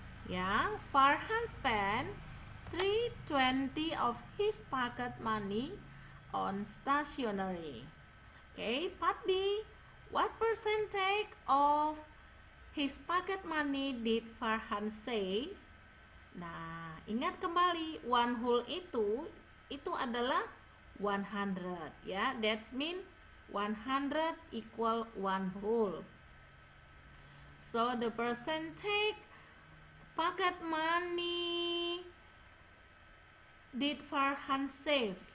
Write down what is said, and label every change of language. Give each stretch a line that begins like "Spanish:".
English: Ya, Farhan spent 320 of his pocket money on stationery. Okay, part B. What percentage of his pocket money did Farhan save?
Indonesian: Nah, ingat kembali,
English: one whole
Indonesian: itu adalah 100 ya.
English: That's mean 100 equal one whole. So the percentage pocket money did Farhan save?